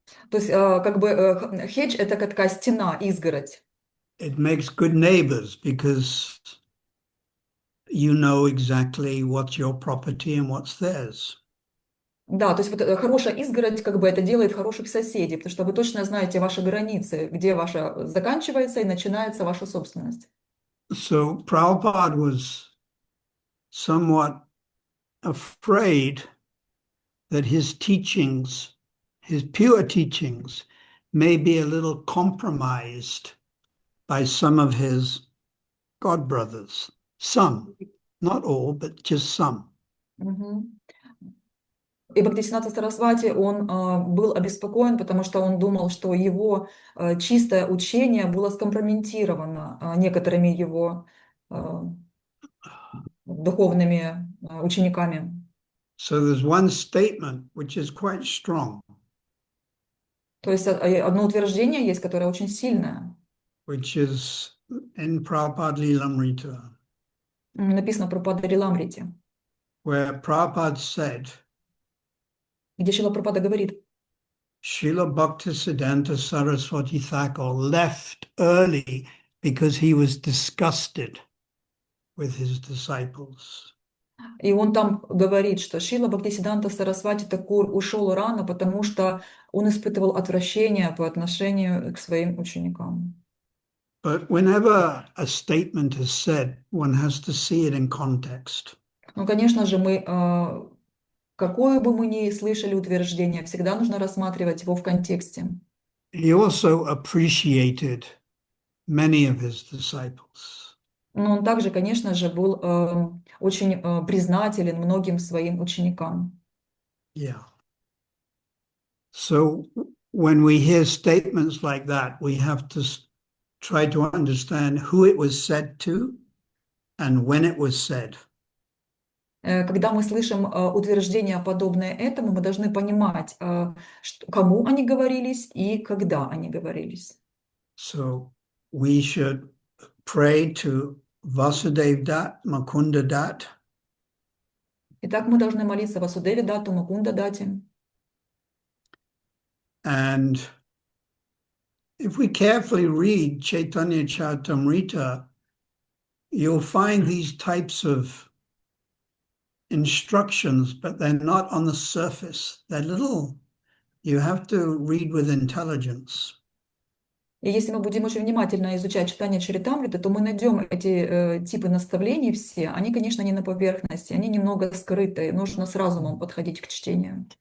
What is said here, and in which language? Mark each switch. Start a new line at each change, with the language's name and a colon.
Russian: То есть, как бы, хедж– это как такая стена, изгородь.
English: It makes good neighbors because you know exactly what's your property and what's theirs.
Russian: Да, то есть вот хорошая изгородь, как бы это делает хороших соседей, потому что вы точно знаете ваши границы, где ваша заканчивается и начинается ваша собственность.
English: So Prabhupada was somewhat afraid that his teachings, his pure teachings, may be a little compromised by some of his god brothers. Some, not all, but just some. Мгм.
Russian: И Бхактисиddханта Сарасвати, он был обеспокоен, потому что он думал, что его чистое учение было скомпрометировано некоторыми его духовными учениками.
English: So there's one statement which is quite strong,
Russian: То есть одно утверждение есть, которое очень сильное.
English: which is in Prabhupada Lilamrita,
Russian: Написано про Прабхупада Риламрите,
English: where Prabhupada said,
Russian: где Шрила Прабхупада говорит:
English: Srila Bhaktisiddhanta Saraswati Thakur left early because he was disgusted with his disciples.
Russian: И он там говорит, что Шрила Бхактисиданта Сарасвати Такур ушел рано, потому что он испытывал отвращение по отношению к своим ученикам.
English: But whenever a statement is said, one has to see it in context.
Russian: Ну, конечно же, какое бы мы ни слышали утверждение, всегда нужно рассматривать его в контексте.
English: He also appreciated many of his disciples.
Russian: Но он также, конечно же, был очень признателен многим своим ученикам.
English: Yeah. So when we hear statements like that, we have to try to understand who it was said to and when it was said.
Russian: Когда мы слышим утверждения, подобные этому, мы должны понимать, кому они говорились и когда они говорились.
English: So we should pray to Vasudev Dat, Makunda Dat,
Russian: Итак, мы должны молиться Васудеве Дату, Мукунда Дате.
English: and if we carefully read Chaitanya Charitamrita, you'll find these types of instructions, but they're not on the surface. They're little, you have to read with intelligence.
Russian: И если мы будем очень внимательно изучать читание Чаритамриты, то мы найдем эти типы наставлений все. Они, конечно, не на поверхности, они немного скрыты. Нужно с разумом подходить к чтению.